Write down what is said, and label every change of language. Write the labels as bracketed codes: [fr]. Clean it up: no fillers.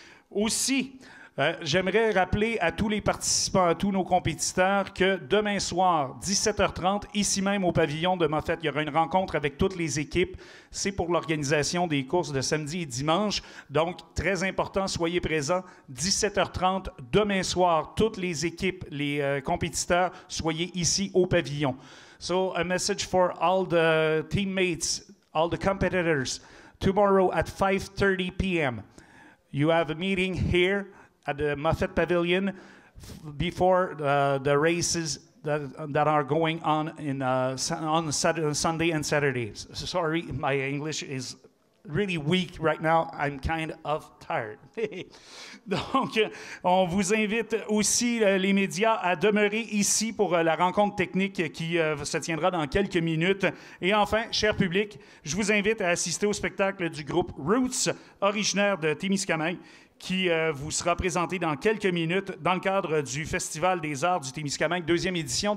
[fr] Aussi, j'aimerais rappeler à tous les participants, à tous nos compétiteurs, que demain soir, 17h30, ici même au pavillon de Moffett, il y aura une rencontre avec toutes les équipes. C'est pour l'organisation des courses de samedi et dimanche. Donc, très important, soyez présents. 17h30, demain soir, toutes les équipes, les compétiteurs, soyez ici au pavillon. [en] So, a message for all the teammates, all the competitors. Tomorrow at 5:30 p.m., you have a meeting here at the Moffett Pavilion before the races that are going on on Sunday and Saturday. Sorry, my English is really weak right now. I'm kind of tired. [fr] Donc, on vous invite aussi, les médias, à demeurer ici pour la rencontre technique qui se tiendra dans quelques minutes. Et enfin, cher public, je vous invite à assister au spectacle du groupe Roots, originaire de Témiscamingue, qui vous sera présenté dans quelques minutes dans le cadre du Festival des Arts du Témiscamingue, 2e édition.